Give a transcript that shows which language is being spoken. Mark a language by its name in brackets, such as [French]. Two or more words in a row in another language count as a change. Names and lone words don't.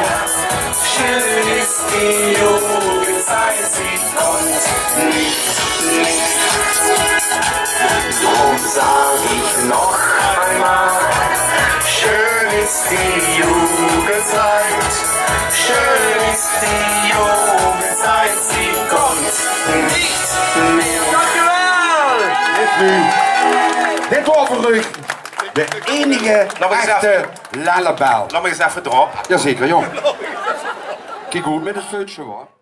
[German] Schön ist die Jugendzeit, sie kommt nicht mehr. Drum sag ich noch einmal, schön ist die Jugendzeit, schön ist die Jugendzeit, sie kommt nicht mehr. [Dutch] Dit was voor u de enige echte lullaby. Laat me eens even erop. Jazeker, jong. Kijk goed met het fluitje hoor.